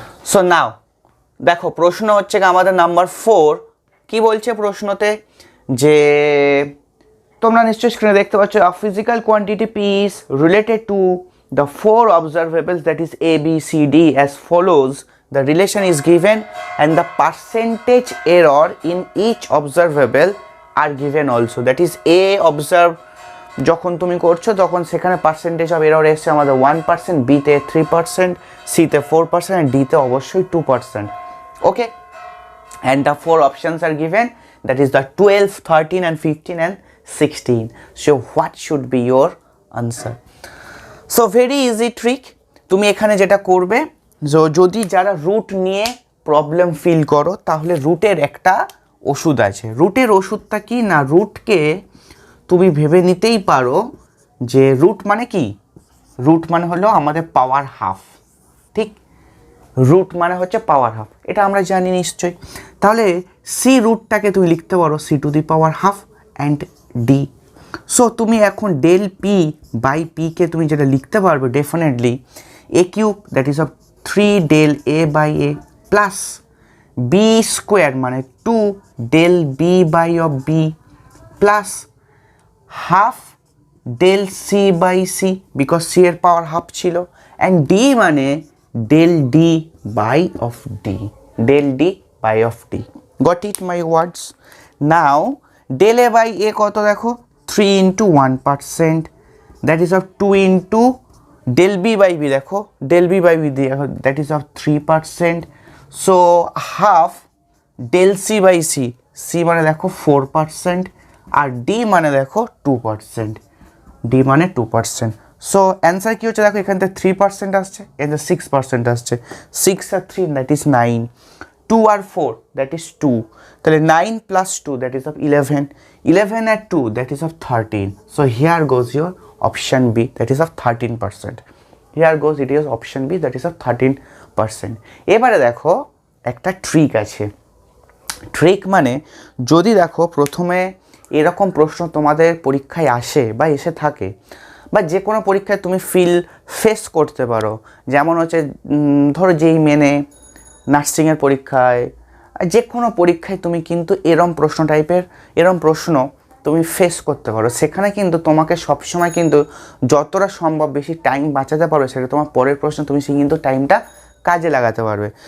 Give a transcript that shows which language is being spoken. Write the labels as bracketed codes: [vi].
[bn] So now দেখো প্রশ্ন হচ্ছে আমাদের নাম্বার 4, কি বলছে প্রশ্নতে, যে তোমরা নিশ্চয়ই স্ক্রিনে দেখতে পাচ্ছ, [en] A physical quantity P is related to the 4 observables that is A, B, C, D as follows. The relation is given and the percentage error in each observable are given also. That is A observe [bn] যখন তুমি করছো তখন সেখানে percentage of error এসছে আমাদের 1%, B তে 3%, C তে 4% and D তে অবশ্যই 2%. [en] Okay, and the 4 options are given, that is the 12, 13 and 15 and 16. So what should be your answer? So very easy trick, [bn] তুমি এখানে যেটা করবে, যদি যারা রুট নিয়ে প্রবলেম ফিল করো তাহলে রুটের একটা ওষুধ আছে। রুটের ওষুধটা কি না, রুটকে তুমি ভেবে নিতেই পারো যে রুট মানে কি, রুট মানে হলো আমাদের পাওয়ার হাফ, ঠিক, রুট মানে হচ্ছে পাওয়ার হাফ, এটা আমরা জানি নিশ্চয়ই। তাহলে সি রুটটাকে তুমি লিখতে পারো C to the power half and D. So তুমি এখন ডেল পি বাই পিকে তুমি যেটা লিখতে পারবে definitely A cube, that is of [en] 3 del A by A plus B square [bn] মানে 2 del B by of B plus half del C by C because C এর power half ছিল, and D মানে del D by of D, del D by of D. [en] Got it my words? Now del A by A [bn] কত দেখো [en] 3 into 1%, that is of 2 into del B by B দেখো, del B by B দেখো, that is of 3%, so half del C by C, C মানে দেখো 4% আর D মানে দেখো 2%, [bn] D মানে 2%, so answer কি হচ্ছে দেখো, এখান থেকে 3% আসছে, এখানে 6% আসছে, 6 আর 3 that is 9, 2 আর 4 that is 2, তাহলে 9 plus 2 that is of 11, 11 আর 2 that is of 13, [en] So here goes your option B, that is of 13%. Here goes it is option B, that is of 13%. [bn] এবারে দেখো একটা trick আছে, trick মানে যদি দেখো প্রথমে এরকম প্রশ্ন তোমাদের পরীক্ষায় আসে বা এসে থাকে বা যে কোনো পরীক্ষায় তুমি ফেস করতে পারো, যেমন হচ্ছে ধরো যেই মেনে নার্সিংয়ের পরীক্ষায়, যে কোনো পরীক্ষায় তুমি কিন্তু এরম প্রশ্ন টাইপের এরম প্রশ্ন তুমি ফেস করতে পারো, সেখানে কিন্তু তোমাকে সবসময় কিন্তু যতটা সম্ভব বেশি টাইম বাঁচাতে পারবে, সেটা তোমার পরের প্রশ্ন তুমি সেই কিন্তু টাইমটা কাজে লাগাতে পারবে।